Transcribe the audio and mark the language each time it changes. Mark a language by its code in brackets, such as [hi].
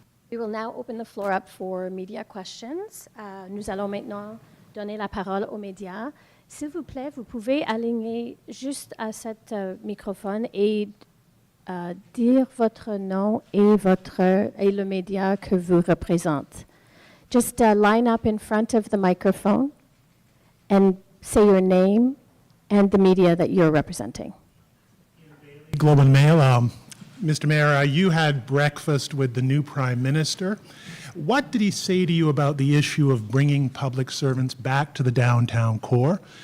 [en] We will now open the floor up for media questions. [fr] Nous allons maintenant donner la parole aux médias. S'il vous plaît, vous pouvez aligner juste à cet microphone et dire votre nom et le média que vous représentez. [en] Just line up in front of the microphone and say your name and the media that you're representing. Globe and Mail. Mr. Mayor, you had breakfast with the new Prime Minister. What did he say to you about the issue of bringing public servants back to the downtown core?